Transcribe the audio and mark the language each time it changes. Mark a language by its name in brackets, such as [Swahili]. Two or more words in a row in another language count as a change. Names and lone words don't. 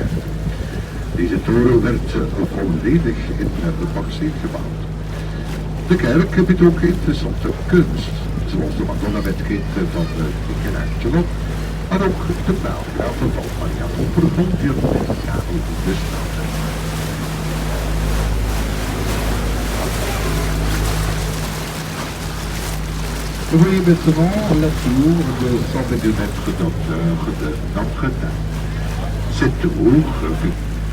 [Dutch] Deze toren werd volledig in de baksteen gebouwd. De kerk biedt ook interessante kunst, zoals de Madonna met kind van Michelangelo, maar ook de pijlgraven van Maria van Brugge met Karel de Stoute. [French] Vous voyez maintenant la tour de 122 mètres d'hauteur de Notre-Dame. Cette tour fut